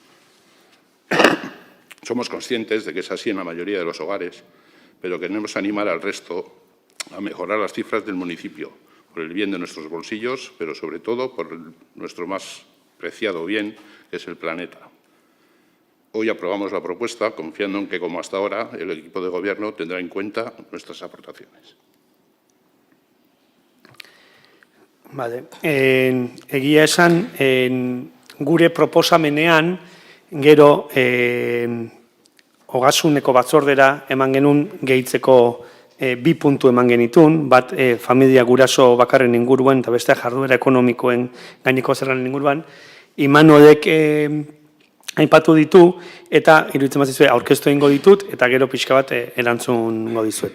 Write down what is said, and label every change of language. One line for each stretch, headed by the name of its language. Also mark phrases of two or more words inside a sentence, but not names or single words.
Spanish: Somos conscientes de que es así en la mayoría de los hogares, pero queremos animar al resto a mejorar las cifras del municipio, por el bien de nuestros bolsillos, pero sobre todo por nuestro más preciado bien, que es el planeta. Hoy aprobamos la propuesta confiando en que, como hasta ahora, el equipo de Gobierno tendrá en cuenta nuestras aportaciones. Vale.
Basque: Egia esan, gure proposamenean, gero ogasuneko batzordera eman genuen gehitzeko bi puntu eman genitun, bat familia guraso bakarren inguruan eta beste jarduera ekonomikoen gaineko zerren inguruan, Imanolek aipatu ditu eta iruditzen bazizue aurkeztu egingo ditut eta gero pixka bat erantzungo dizuet.